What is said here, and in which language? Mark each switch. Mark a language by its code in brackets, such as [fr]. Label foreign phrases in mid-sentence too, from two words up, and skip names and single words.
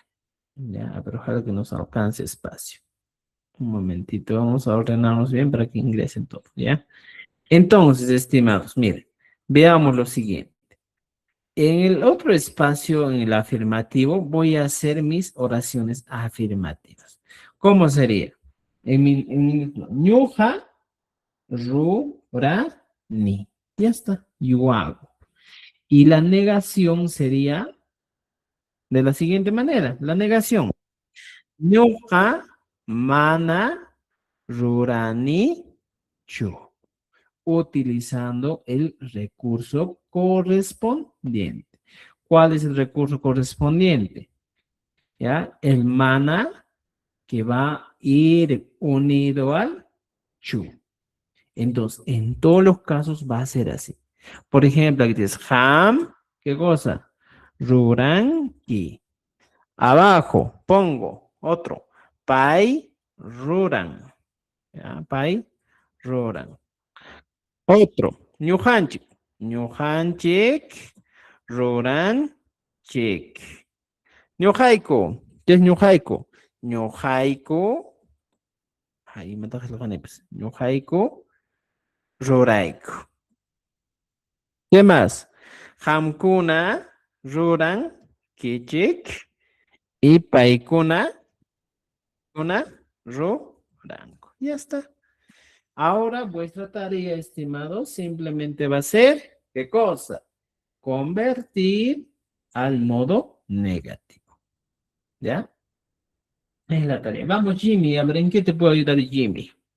[es] Ya, pero ojalá que nos alcance espacio. Un momentito, vamos a ordenarnos bien para que ingresen todo, ¿ya? Entonces, estimados, miren, veamos lo siguiente. En el otro espacio, en el afirmativo, voy a hacer mis oraciones afirmativas. ¿Cómo sería? En mi [qu] ñuja, ru, ra, ni. [es] Ya está, yo hago. Y la negación sería de la siguiente manera. La negación. [qu] Ñuja, mana, rurani, chu. [es] Utilizando el recurso correspondiente. ¿Cuál es el recurso correspondiente? ¿Ya? El mana que va a ir unido al chu. Entonces, en todos los casos va a ser así. Por ejemplo, aquí tienes ham, ¿qué cosa? Ruranki. Abajo pongo otro. [qu] Pai, ruran. ¿Ya? Pai, ruran. Otro, ñujanchik. ñujanchik ruranchik. Ñuqayku, [es] ¿qué es ñuqayku? [qu] Ñuqayku, [es] ahí me toca lo pues. [qu] Ñuqayku rurayku. [es] ¿Qué más? [qu] Hamkuna ruran kichik y paikuna ruranku. [es] Ya está. Ahora vuestra tarea, estimados, simplemente va a ser, ¿qué cosa? Convertir al modo negativo. ¿Ya? Es la tarea. Vamos, Jimmy, a ver, ¿en qué te puedo ayudar, Jimmy?